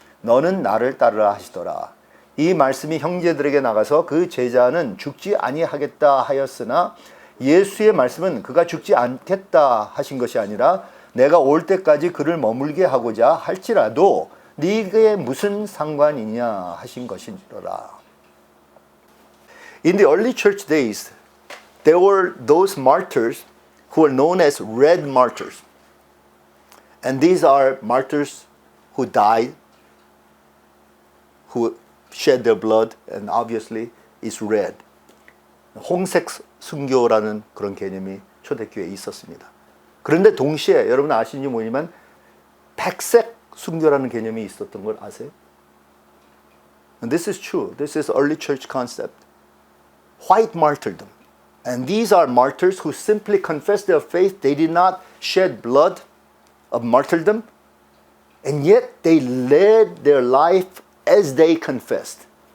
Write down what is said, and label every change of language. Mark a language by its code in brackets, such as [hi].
[ko] 너는 나를 따르라 하시더라. 이 말씀이 형제들에게 나가서 그 제자는 죽지 아니하겠다 하였으나 예수의 말씀은 그가 죽지 않겠다 하신 것이 아니라 내가 올 때까지 그를 머물게 하고자 할지라도 네게 무슨 상관이냐 하신 것이니라. [en] In the early church days, there were those martyrs who were known as red martyrs. And these are martyrs who died, who shed their blood, and obviously is red. [ko] 홍색 순교라는 그런 개념이 초대교회에 있었습니다. 그런데 동시에 여러분 아시는지 모르지만 백색 순교라는 개념이 있었던 걸 아세요? [en] And this is true. This is early church concept. White martyrdom. And these are martyrs who simply confessed their faith. They did not shed blood of martyrdom. And yet they led their life as they confessed.